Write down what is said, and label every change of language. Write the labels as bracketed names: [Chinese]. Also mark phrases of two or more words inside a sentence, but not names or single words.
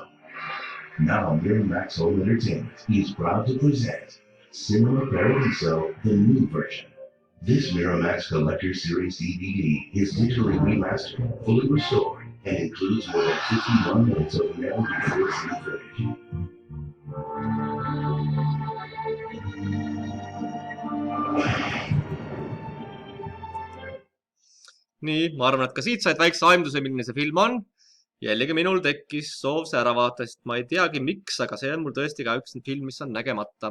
[English] Now Miramax Home Entertainment is proud to present Cinema Paradiso, the new version. This Miramax Collector Series DVD is digitally remastered, fully restored, and includes more than 51 minutes of never-before-seen footage. [Estonian] Nii, ma arvan, et ka siit said väikse aimduse, milline see film on. Jällegi minul tekkis soov see ära vaata, sest ma ei teagi miks, aga see on mul tõesti ka üks film, mis on nägemata.